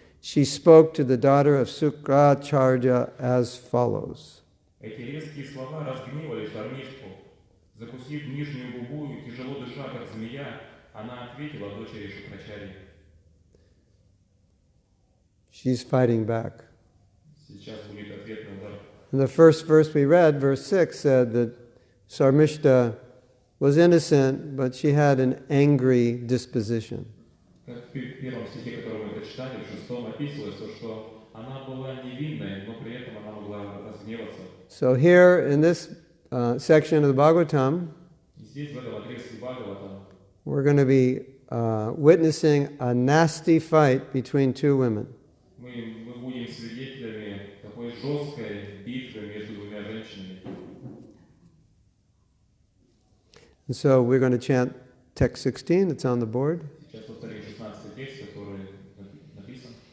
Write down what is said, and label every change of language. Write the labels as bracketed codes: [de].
[en] She spoke to the daughter of Sukracharya as follows." [ru] Эти резкие слова разгневали Шармиштху. Закусив нижнюю губу и тяжело дыша, как змея, она ответила дочери Шукрачарьи. [en] She's fighting back. [ru] Сейчас будет ответный удар. [en] In the first verse we read, verse 6, said that Sarmishta was innocent, but she had an angry disposition. [ru] Как в первом стихе, который мы прочитали, в шестом описывалось то, что она была невинной, но при этом она могла разгневаться. [en] So here in this section of the Bhagavatam, [ru] Здесь, в этом отрезке Бхагаватам, [en] we're going to be witnessing a nasty fight between two women. [ru] мы будем свидетелями такой жесткой битвы между двумя женщинами. [en] And so we're going to chant text 16, it's on the board. [ru] Сейчас повторим 16 текст, который написан.